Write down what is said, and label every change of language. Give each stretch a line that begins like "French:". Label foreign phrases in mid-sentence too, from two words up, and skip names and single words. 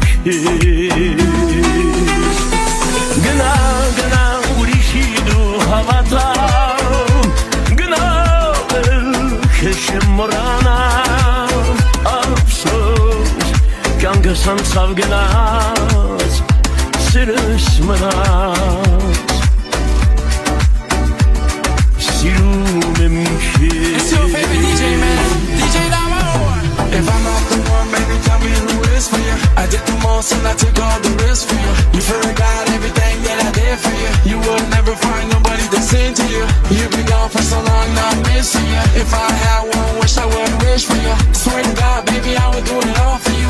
Armenian: քեզ Գնա գնա ուրիշի դու հավատա Քեշեմ մորանալ, ապսոս, կյանքս անցավ գնաց, սիրս մնաց, սիրում եմ քեզ
English: It's your favorite DJ, man, DJ Damo. If I'm not the one, baby, tell me who is for you. I did the most and I took all the risks for you. You forgot everything that I did for you. You would never find nobody to sing to you. You've been gone for so long, now I'm missing you. If I had one wish, I would wish for you. Swear to God, baby, I would do it all for you.